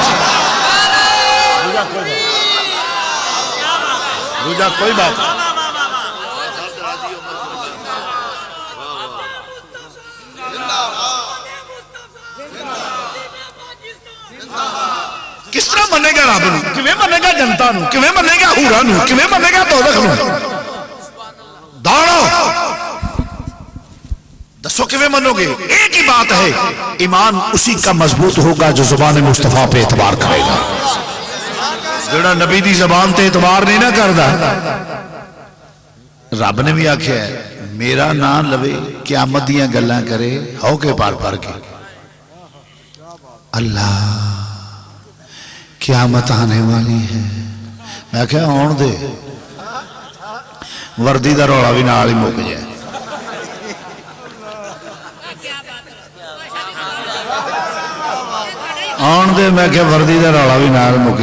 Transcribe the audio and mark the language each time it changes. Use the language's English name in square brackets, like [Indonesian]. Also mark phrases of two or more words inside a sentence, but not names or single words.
[Punjabi] بات کوئی بات کس طرح منے گا رب نو, کیویں منے گا جنتا نو, کیویں منے گا حوراں نو, کیویں منے گا دوزخ نو. دوڑو دسو کیویں منو گے. [Urdu] ایک ہی بات ہے ایمان اسی کا مضبوط ہوگا جو زبان مصطفیٰ پہ اعتبار کرے گا. [Punjabi] جڑا نبی دی زبان تے اعتبار نہیں نہ کردا رب نے بھی آکھیا ہے میرا نام لوے قیامت دیاں گلاں کرے ہو کے پار پار کے. اللہ قیامت آنے والی ہے میں کہا آن دے وردی دا روڑا بھی نال ہی مک جائے. آن دے میں کہا وردی دا روڑا بھی نال مکے.